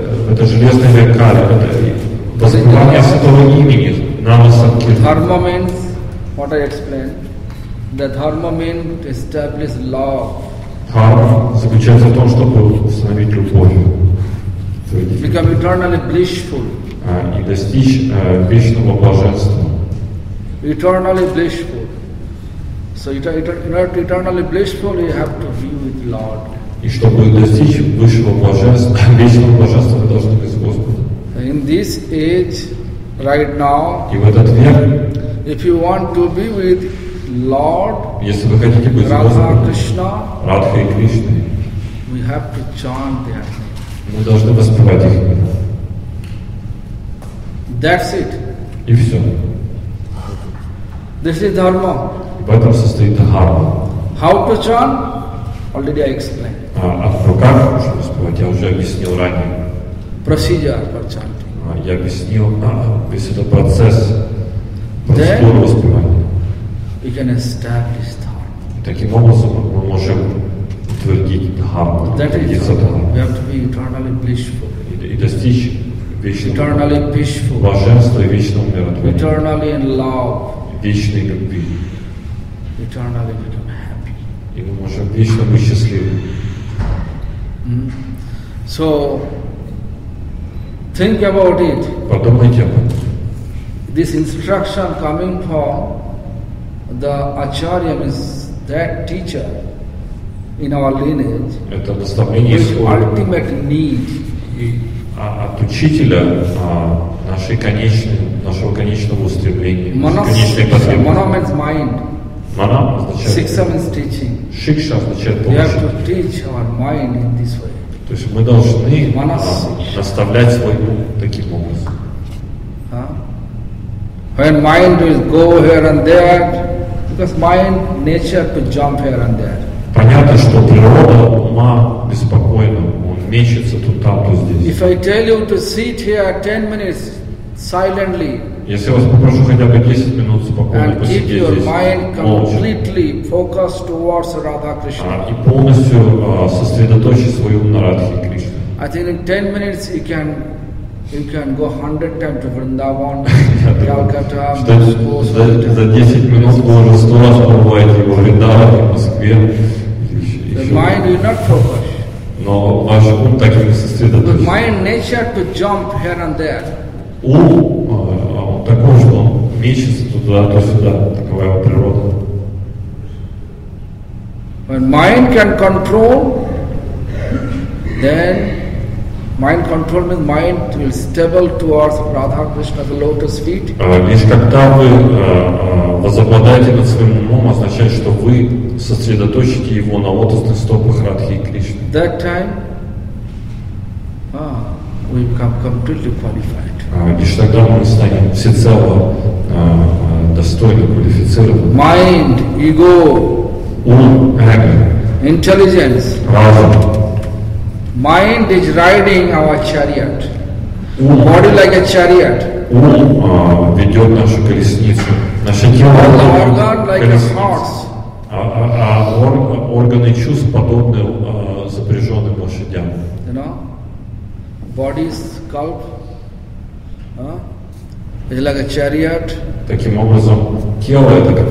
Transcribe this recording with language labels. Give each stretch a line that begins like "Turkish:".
Russian: Это железный век Кали, это воспевание святого имени, Нама Санкиртана.
English: Dharma means, what I explained, the dharma means to establish love,
Russian: Дхарма заключается в том, чтобы установить любовь,
English: become eternally blissful.
Russian: и достичь вечного блаженства.
English: Eternally blissful. So in order to eternally blissful, you have to be with Lord.
Russian: И чтобы достичь высшего блаженства, вечного блаженства, вы должны быть с Господом.
English: In this age, right now,
Russian: И в этот век,
English: if you want to be with Lord,
Russian: если вы хотите быть с
English: Radha
Russian: Господом,
English: Krishna,
Russian: Радхой и Кришной,
English: we have to chant their name.
Russian: мы должны воспевать их имена.
English: That's it.
Russian: И все.
English: This is dharma.
Russian: В этом состоит дхарма.
English: How to chant? Already I explained.
Russian: А в руках можно воспевать, я уже объяснил ранее.
English: Procedure for chanting.
Russian: Я объяснил весь этот процесс, процедуру воспевания.
English: We can establish dharma.
Russian: И таким образом мы можем утвердить дхарму,
English: That is
Russian: утвердиться
English: dharma. We have to be eternally blissful,
Russian: и достичь вечного
English: eternally peaceful,
Russian: блаженства и вечного умиротворения,
English: eternally in love,
Russian: вечной любви.
English: eternally become happy.
Russian: И мы можем вечно быть счастливы.
English: So, think about it.
Russian: Подумайте об этом.
English: This instruction coming from the Acharya, means that teacher in our lineage,
Russian: Это наставление
English: which
Russian: исходит
English: ultimate need.
Russian: от учителя нашего конечного устремления, конечной потребности.
English: Mana means mind.
Russian: Мана означает
English: Siksha means teaching.
Russian: шикша означает
English: We have
Russian: получить.
English: to teach our mind in this way.
Russian: То есть мы должны Манас. наставлять свой ум таким образом. Huh?
English: When mind will go here and there, because mind nature to jump here and there.
Russian: понятно, что природа ума беспокойна, он мечется тут там, то здесь.
English: If I tell you to sit here 10 minutes silently
Russian: Если я вас попрошу хотя бы 10 минут спокойно
English: and keep
Russian: посидеть
English: your
Russian: здесь,
English: mind
Russian: молча,
English: completely focused towards Radha Krishna,
Russian: и полностью сосредоточить свой ум на Радхе Кришне.
English: I think in 10 minutes you can go 100 times to Vrindavan, Calcutta, Moscow,
Russian: За 10 минут вы уже 100 раз побываете во Вриндаване, в Москве.
English: the mind will not focus.
Russian: Но ваш ум так и не
English: The
Russian: сосредоточен.
English: mind nature to jump here and there.
Russian: Ум, он такой, что он мечется туда, то сюда, такова его природа.
English: When mind can control, then mind control means mind will stable towards Radha Krishna, the lotus feet.
Russian: Лишь когда вы возобладаете над своим умом, означает, что вы сосредоточите его на лотосных стопах Радхи и Кришны.
English: That time, we become completely qualified.
Russian: Лишь тогда мы станем всецело достойны, квалифицированы.
English: Mind, ego,
Russian: Ум, эго,
English: intelligence.
Russian: разум.
English: Mind is riding our chariot.
Russian: Ум,
English: Body like a chariot.
Russian: ум ведет нашу колесницу. Наше тело
English: All the
Russian: подобно
English: organ like a
Russian: колеснице.
English: horse.
Russian: Органы чувств подобны запряженным лошадям.
English: You know, body, scalp, is like a chariot.
Russian: Таким образом, тело это как